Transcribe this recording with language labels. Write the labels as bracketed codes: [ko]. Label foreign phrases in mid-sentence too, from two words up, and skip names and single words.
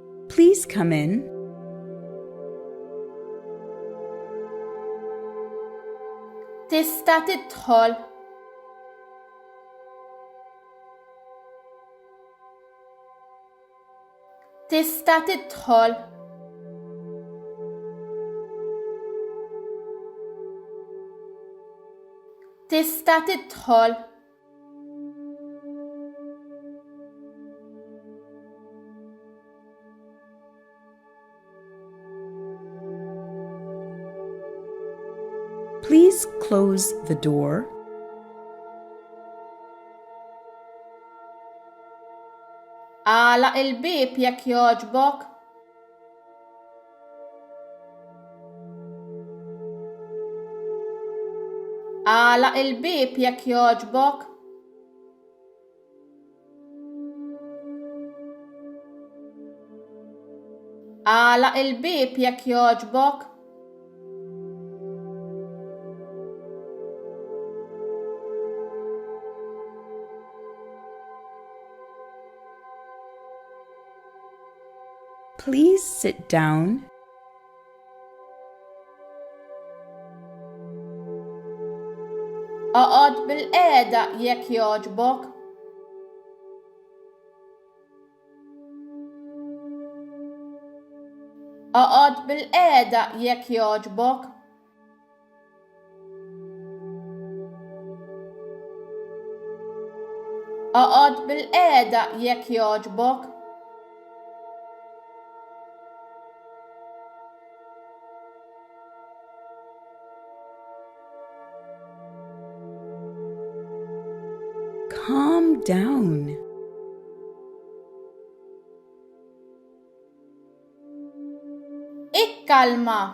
[en] Please come in. [mt] Tista' tidħol. Tista' tidħol. Tista' tidħol. [en] Please close the door. [mt] Għalaq il-bieb jekk jogħġbok. Għalaq il-bieb jekk jogħġbok. Għalaq il-bieb jekk jogħġbok. [en] Please sit down. [mt] Oqgħod bil-qiegħda jekk jogħġbok. Oqgħod bil-qiegħda jekk jogħġbok. Oqgħod bil-qiegħda jekk jogħġbok. [en] Calm down. [mt] Ikkalma.